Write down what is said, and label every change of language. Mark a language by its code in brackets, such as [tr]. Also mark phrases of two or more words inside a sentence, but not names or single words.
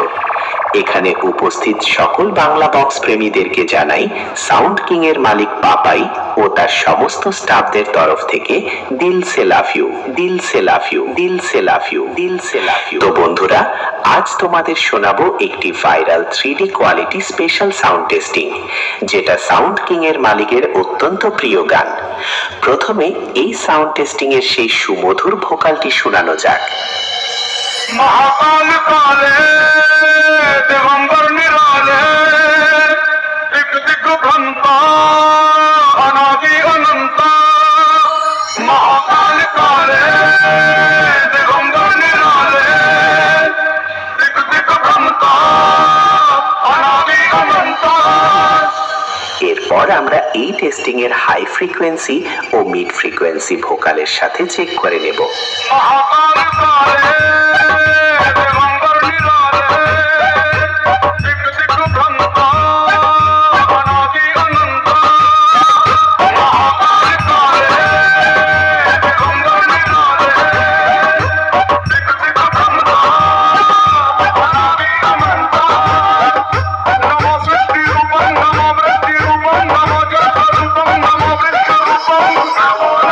[bn] এখানে উপস্থিত সকল বাংলা বক্স প্রেমীদেরকে জানাই সাউন্ড কিং এর মালিক পাপাই ও তার সমস্ত স্টাফদের তরফ থেকে [hi] दिल से [en] love you, [hi] दिल से [en] love you, [hi] दिल से [en] love you, [hi] दिल से [en] love you. [bn] তো বন্ধুরা, আজ তোমাদের শোনাবো একটি ভাইরাল [en] 3D quality special sound testing, [bn] যেটা সাউন্ড কিং এর মালিকের অত্যন্ত প্রিয় গান। প্রথমে এই [en] sound testing [bn] এর সেই সুমধুর ভোকালটি শোনানো যাক। [sa] महाकाल काले दिगंबर निराले दिग दिग भ्रंता अनादि अनंता महाकाल काले दिगंबर निराले दिग दिग भ्रंता अनादि अनंता। [bn] এরপর আমরা এই টেস্টিং এর [en] high frequency [bn] ও [en] mid frequency [bn] ভোকালের সাথে চেক করে নেব। [sa] महाकाल काले दिगंबर निराले दिग दिग भ्रंता अनादि अनंता महाकाल काले दिगंबर निराले दिग दिग भ्रंता अनादि अनंता। नमो सृष्टि रूपं नमो वृत्ति रूपं नमो जगत रूपं नमो वृत्ति रूपं नमो